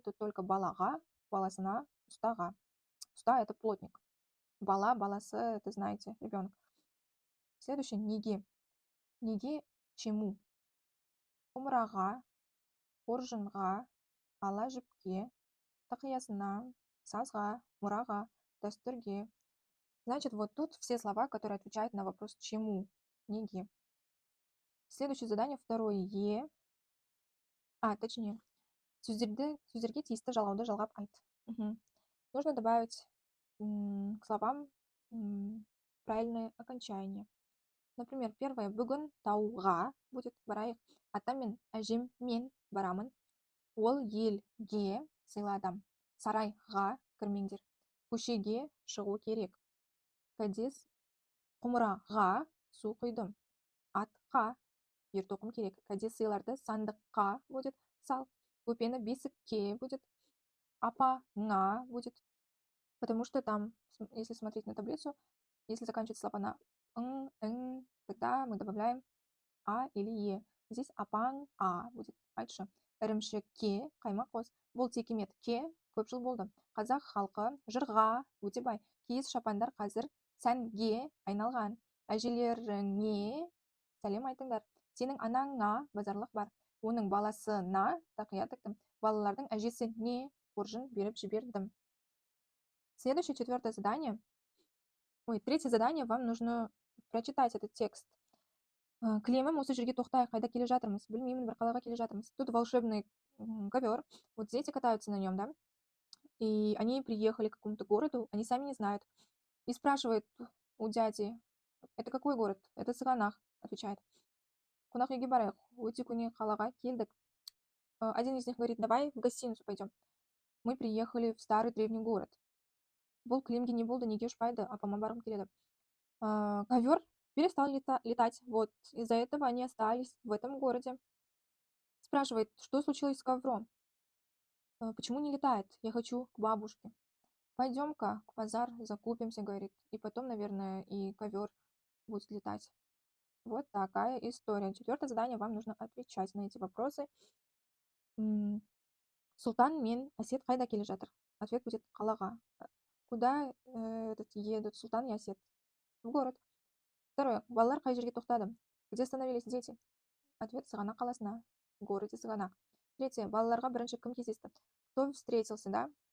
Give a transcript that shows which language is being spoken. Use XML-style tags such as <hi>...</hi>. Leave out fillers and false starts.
<kk>Тут только балаға, баласына, ұстаға.</kk> <ru>Уста — это плотник. Бала, баласы — это, знаете, ребенок. Следующее — неге. Неге чему.</ru> <kk>Құмыраға, қоржынға, ала жіпке, тақиясына, сазға, мұраға, дәстүрге.</kk> <ru>Значит, вот тут все слова, которые отвечают на вопрос чему. Неге. Следующее задание, второе е. Точнее,</ru> <kk>сөздерге тиісті жалғауды жалғап айт.</kk> <ru>Нужно добавить к словам правильное окончание.</ru> <kk>Например, первое — бүгін тауға</kk> <ru>будет</ru> <kk>барайық. Атам мен әжем мен барамын. Ол елге сыйладым. Сарайға кірмеңдер. Көшеге шығу керек. Кәдес құмыраға су құйдым. Атқа ер тоқым керек. Кәдес сыйларды сандыққа</kk> <ru>будет</ru> <kk>сал. Көпені бесікке</kk> <ru>будет.</ru> <kk>Апаңа будет.</kk> <ru>Потому что там, если смотреть на таблицу, если заканчивать слова на ың, тогда мы добавляем а или е. Здесь</ru> <kk>апаң а будет. Айтшы. Ірімшікке қаймақ қос. Бұл текеметке көп жыл болды. Қазақ халқы жырға өте бай. Киіз шапандар қазір сәнге айналған. Әжелеріңе сәлем айтыңдар. Сенің анаңа базарлық бар. Оның баласына тақия тіктім. Балалардың әжесіне қоржын беріп жібердім.</kk> <ru>Следующее, четвертое задание. Третье задание. Вам нужно прочитать этот текст.</ru> <kk>Кілемім осы жерге тоқтайық, қайда келе жатырмыз? Білмеймін, бір қалаға келе жатырмыз.</kk> <ru>Тут волшебный ковер. Вот дети катаются на нем, да? И они приехали к какому-то городу, они сами не знают. И спрашивают у дяди: это какой город? Это Сығанақ, отвечает.</ru> <kk>Қонақ үйге барайық. Өте көне қалаға келдік.</kk> <ru>Один из них говорит: давай в гостиницу пойдем. Мы приехали в старый древний город.</ru> <kk>Бұл кілемге не болды, неге ұшпайды, апама барғым келеді.</kk> <ru>Ковер перестал летать. Вот из-за этого они остались в этом городе. Спрашивает, что случилось с ковром? Почему не летает? Я хочу к бабушке. Пойдем-ка к базар, закупимся, говорит. И потом, наверное, и ковер будет летать. Вот такая история. Четвертое задание. Вам нужно отвечать на эти вопросы.</ru> <kk>Султан мен Асет қайда келе жатыр?</kk> <ru>Ответ будет</ru> <kk>қалаға.</kk> <ru>Куда едут Султан и Асет? В город. Второе.</ru> <kk>Балалар қай жерге тоқтады?</kk> <ru>Где остановились дети? Ответ:</ru> <kk>Сығанақ қаласына.</kk> <ru>В городе Сығанақ. Третье.</ru> <kk>Балаларға бірінші кім кездесті?</kk> <ru>Кто встретился, да?</ru>